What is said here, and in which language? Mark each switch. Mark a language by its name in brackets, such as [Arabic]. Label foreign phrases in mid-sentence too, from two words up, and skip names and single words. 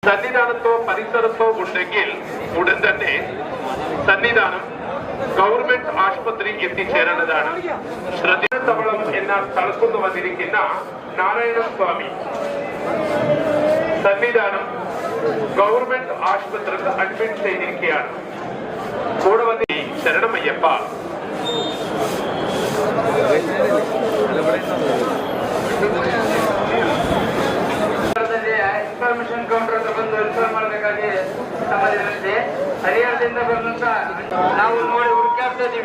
[Malayalam] സന്നിധാനത്തോ പരിസരത്തോ ഉണ്ടെങ്കിൽ ഉടൻ തന്നെ സന്നിധാനം ഗവൺമെന്റ് ആശുപത്രി എത്തിച്ചേരേണ്ടതാണ്. ശ്രദ്ധേയതവളം എന്ന സ്ഥലത്തുനിന്ന് വന്നിരിക്കുന്ന നാരായണ സ്വാമി സന്നിധാനം ഗവൺമെന്റ് ആശുപത്രിക്ക് അഡ്മിറ്റ് ചെയ്തിരിക്കുകയാണ്. കൂടെ വന്നി ശരണമയ്യപ്പ. [English] information counter [Kannada] ಹತ್ರ ಬಂದು ಇನ್ಫಾರ್ಮ್ ಮಾಡಬೇಕಾಗಿ ನಮ್ಮಲ್ಲಿರುತ್ತೆ. ಹರಿಯಾಣದಿಂದ ಬಂದಂತ ನಾವು ನೋಡಿ ಹುಡುಕಾಡ್ತಾ ಇದೀವಿ.